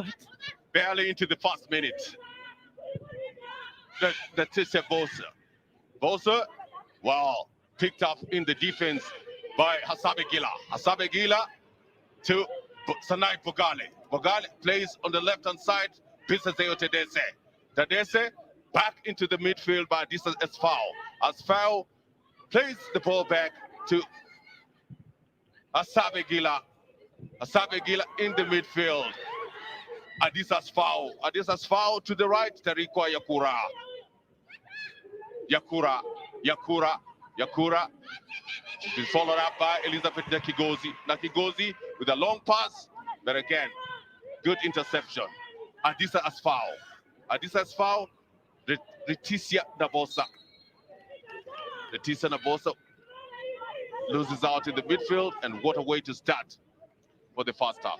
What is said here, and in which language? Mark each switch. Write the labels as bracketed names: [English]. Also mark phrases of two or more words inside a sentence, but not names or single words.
[English] Barely into the first minute. That's Bosa. Bosa, well, picked up in the defense by Hasabe Gila to Sanai Bogale. Bogale plays on the left-hand side. Bisaseo Tadese. Tadese Back into the midfield by Adisa Asfao. Asfao plays the ball back to Asabegila. Asabegila in the midfield. Adisa Asfao. Adisa Asfao to the right. Tarikwa Yakura. Yakura. Been followed up by Elizabeth Nakigozi. Nakigozi with a long pass, but again, good interception. Adisa Asfao. Leticia Nabosa. Leticia Nabosa loses out in the midfield, and what a way to start for the first half.